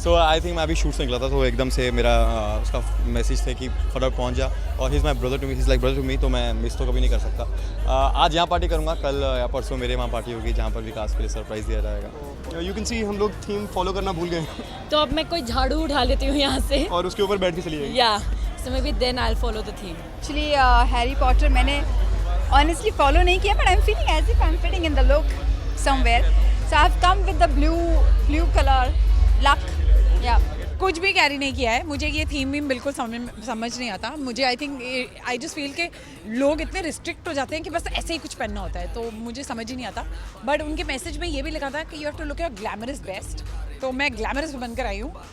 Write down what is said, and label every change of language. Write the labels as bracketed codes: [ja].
[hi] So I think मैं अभी shoot से निकला था तो एकदम से मेरा उसका मैसेज थे कि फटाफट पहुँच जा, और [en] he is my brother to me, [hi] he is like brother to मी, तो मैं मिस तो कभी नहीं कर सकता। आज यहाँ पार्टी करूँगा, कल या परसों मेरे वहाँ पार्टी होगी जहाँ पर विकास के लिए सरप्राइज़ दिया जाएगा। यू कैन सी हम लोग थीम फॉलो करना भूल गए तो अब मैं कोई झाड़ू उठा लेती हूँ यहाँ से और उसके ऊपर बैठ के चली जाएगी। [en] या so maybe then I'll follow the theme. Actually, Harry Potter [hi] मैंने honestly follow नहीं किया, [en] but I'm feeling as if I'm fitting in the look somewhere. So I've come with the blue color luck. Yeah. [hi] कुछ भी carry नहीं किया है, मुझे ये थीम भी बिल्कुल समझ नहीं आता। मुझे [en] I just feel [hi] के लोग इतने रिस्ट्रिक्ट हो जाते हैं कि बस ऐसे ही कुछ पहनना होता है, तो मुझे समझ ही नहीं आता। बट उनके मैसेज में ये भी लिखा था कि [en] you have to look your glamorous best, [hi] तो मैं ग्लैमरस बनकर आई हूँ।